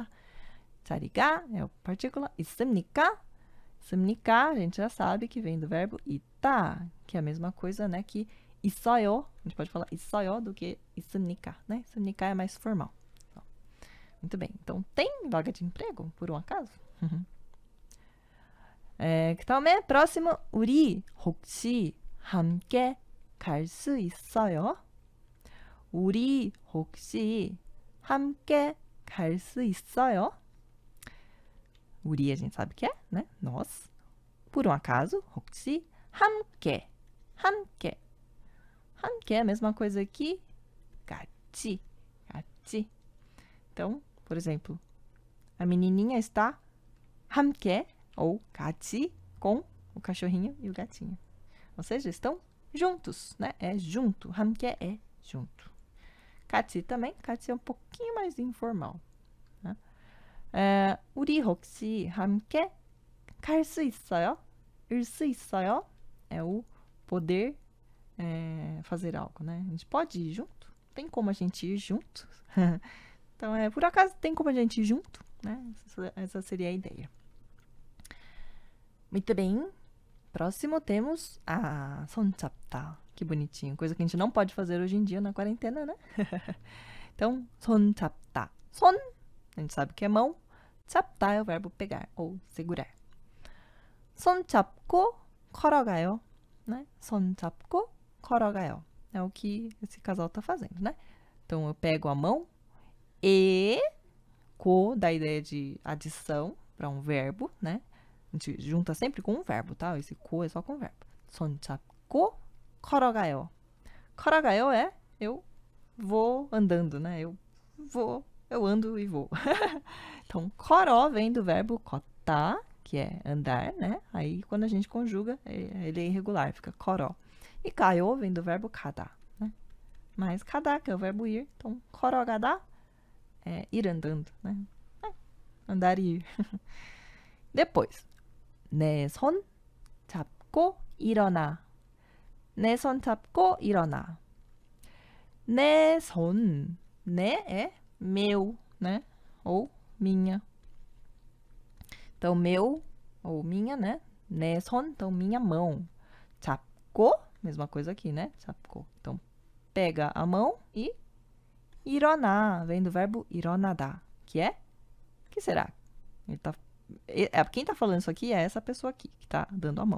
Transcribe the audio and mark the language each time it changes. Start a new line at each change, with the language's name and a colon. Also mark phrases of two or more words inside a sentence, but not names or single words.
Portuguese: 자리가 é a partícula.
Korean: 있습니까? 있습니까?
Portuguese: A gente já sabe que vem do verbo 있다, que é a mesma coisa, né? Que 있어요. A gente pode falar 있어요 do que 있습니까, né? 있습니까 é mais formal. Muito bem. Então, tem vaga de emprego, por um acaso?
Korean: 그 다음에 próximo, 우리 혹시 함께 갈 수 있어요? 우리 혹시 함께 갈 수 있어요?
Portuguese: 우리 a gente sabe que é, né? Nós. Por um acaso,
Korean: 혹시 함께.
Portuguese: 함께 é a mesma coisa que 같이. Então, por exemplo, a menininha está 함께 ou 같이 com o cachorrinho e o gatinho. Ou seja, estão juntos, né? É junto. 함께 é junto. 같이 também. 같이 é um pouquinho mais informal. Né?
Korean: 우리 혹시 함께 갈 수 있어요? 일 수 있어요?
Portuguese: É o poder fazer algo, né? A gente pode ir junto? Tem como a gente ir junto? Então, por acaso, tem como a gente ir junto? Né? Essa seria a ideia. Muito bem. Próximo temos a 손잡다. Que bonitinho. Coisa que a gente não pode fazer hoje em dia na quarentena, né? Então,
Korean: 손잡다. 손,
Portuguese: a gente sabe que é mão. 잡다 é o verbo pegar ou segurar.
Korean: 손잡고 걸어가요. Né? 손잡고 걸어가요.
Portuguese: É o que esse casal tá fazendo, né? Então, eu pego a mão e co dá a ideia de adição para um verbo, né? A gente junta sempre com um verbo, tá? Esse co é só com verbo.
Korean: 손잡고 걸어가요.
Portuguese: 걸어가요 é eu vou andando, né? Eu ando e vou. Então, 걸어 vem do verbo 걷다, que é andar, né? Aí, quando a gente conjuga, ele é irregular, fica 걸어. E 가요 vem do verbo 가다, né? Mas 가다, que é o verbo ir. Então, 걸어가다 é ir andando, né? andar e ir. Depois,
Korean: 내 손 잡고 일어나. 내 손 잡고 일어나. 내 손,
Portuguese: né é meu, né? Ou minha. Então, meu ou minha, né?
Korean: 내 손,
Portuguese: então minha mão. 잡고, mesma coisa aqui, né? 잡고. Então, pega a mão e 일어나, vem do verbo 일어나다, que é? O que será? Quem tá falando isso aqui é essa pessoa aqui, que tá dando a mão.